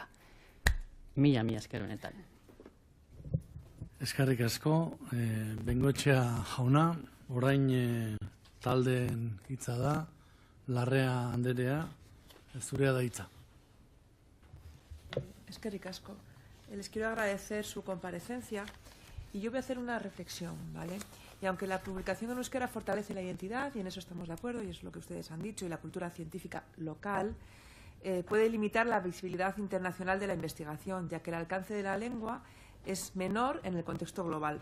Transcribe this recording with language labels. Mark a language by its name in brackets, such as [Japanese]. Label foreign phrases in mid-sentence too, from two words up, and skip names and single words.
[Basque] Mila esker honetan. Eskerrik asko, Bengoetxea jauna, orain taldeen hitza da, Larrea Anderea, zurea da hitza. Eskerrik asko. [Spanish] Les quiero agradecer su comparecencia y yo voy a hacer una reflexión, ¿vale? Y aunque la publicación en euskera fortalece la identidad, y en eso estamos de acuerdo, y es lo que ustedes han dicho, y la cultura científica local, puede limitar la visibilidad internacional de la investigación, ya que el alcance de la lengua es menor en el contexto global.